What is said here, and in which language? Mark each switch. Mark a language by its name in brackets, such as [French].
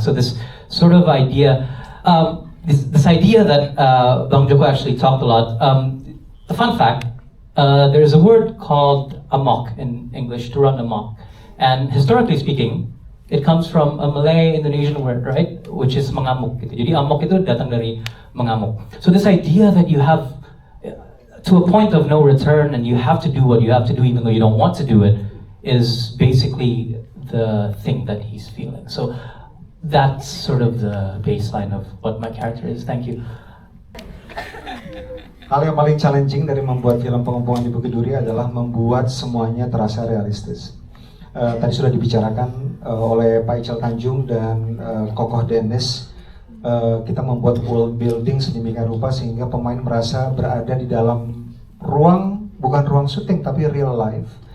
[English] So this sort of idea, this idea that Bang Joko actually talked a lot, the fun fact, there is a word called amok in English, to run amok. And historically speaking, it comes from a Malay Indonesian word, right? Which is mengamuk. [Indonesian] Jadi amok itu datang dari mengamuk. [English] So this idea that you have to a point of no return and you have to do what you have to do even though you don't want to do it is basically the thing that he's feeling. So that's sort of the baseline of what my character is. Thank you. [Indonesian] Hal yang paling challenging dari membuat film Pengepungan di Bukit Duri adalah membuat semuanya terasa realistis. Tadi sudah dibicarakan oleh Pak Ical Tanjung dan Kokoh Dennis. Kita membuat world building sedemikian rupa sehingga pemain merasa berada di dalam ruang, bukan ruang syuting tapi real life.